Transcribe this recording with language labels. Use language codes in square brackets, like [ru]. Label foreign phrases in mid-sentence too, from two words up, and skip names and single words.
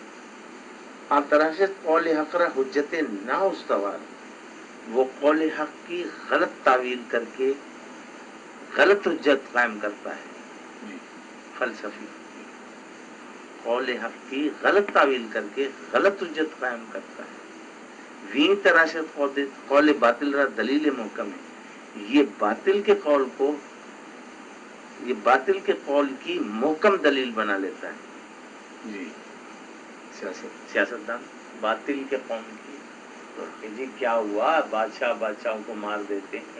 [fa] تراشت قول حق را حجت نا استوار، [ur] وہ قول حق کی غلط تعویل کر کے غلط حجت قائم کرتا ہے. فلسفی قول حق کی غلط تعویل کر کے غلط حجت قائم کرتا ہے. [fa] ویں تراشت قول باطل را دلیل محکم [ur] ہے، یہ باطل کے قول کی محکم دلیل بنا لیتا ہے. جی سیاستدان باطل کے قوم کی کہ جی کیا ہوا، بادشاہوں کو مار دیتے ہیں.